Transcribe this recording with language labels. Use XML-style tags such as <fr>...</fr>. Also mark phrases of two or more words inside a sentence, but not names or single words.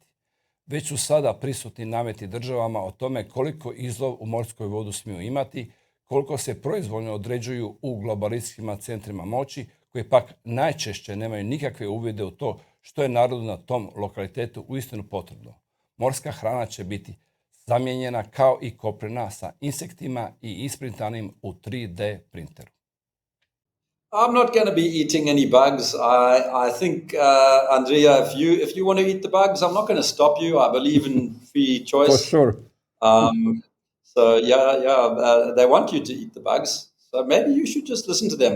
<hr>Već su sada prisutni nameti državama o tome koliko izlov u morskoj vodu smiju imati, koliko se proizvoljno određuju u globalističkim centrima moći, koji pak najčešće nemaju nikakve uvide u to što je narodu na tom lokalitetu uistinu potrebno. Morska hrana će biti zamijenjena kao i kopnena sa insektima i isprintanim u 3D printeru.</hr> <en>I'm not going to be eating any bugs. I think, Andrea, if you want to eat the bugs, I'm not going to stop you. I believe in free choice. For sure. So they want you to eat the bugs. So maybe you should just listen to them.</en>